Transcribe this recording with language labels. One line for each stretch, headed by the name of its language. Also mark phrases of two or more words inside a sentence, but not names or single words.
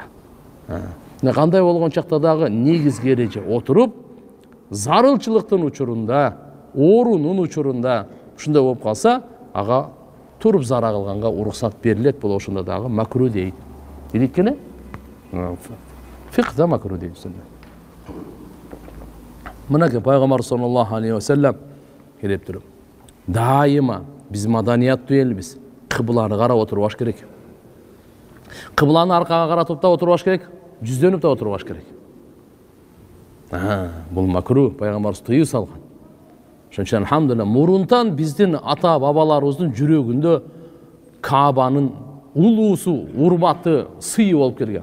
Kyrgyz: Кандай болгон чакта дагы негизги эреже отуруп, зарылчылыктын учурунда, оорунун учурунда ушундай болуп калса, ага туруп зара кылганга уруксат берилет. Бул ошондо дагы макру дейт. Дейт кене? Фикда макру дейт. Мынакей пайгамбар
Arabic: صلى الله عليه وسلم
Kyrgyz: келип туруп, дайыма биз маданияттуу элбиз, кыбланы карап отурбаш керек. Кыбланы аркага каратып да отурбаш керек, жүздөнүп да отурбаш керек. Бул макру, пайгамбарыбыз тыюу салган. Ошон үчүн алхамдулилла мурунтан биздин ата бабаларыбыздын жүрөгүндө Каабанын улуусу, урматы, сыйы болуп келген.